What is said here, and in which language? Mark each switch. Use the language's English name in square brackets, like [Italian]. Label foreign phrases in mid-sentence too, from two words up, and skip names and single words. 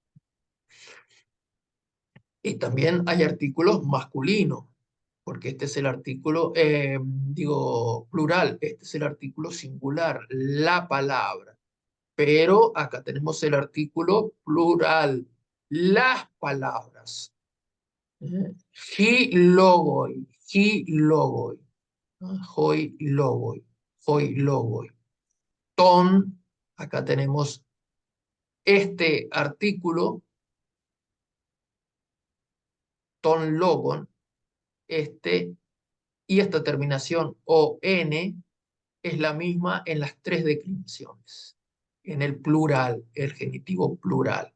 [Spanish] Y también hay artículos masculinos, porque este es el artículo, digo, plural, este es el artículo singular, la palabra. Pero acá tenemos el artículo plural, las palabras. [Greek] λόγοι, λόγοι, οἱ λόγοι, οἱ λόγοι. [Spanish] Ton, acá tenemos este artículo, [Greek] τῶν λόγων, [Spanish] y esta terminación on es la misma en las tres declinaciones, en el plural, el genitivo plural.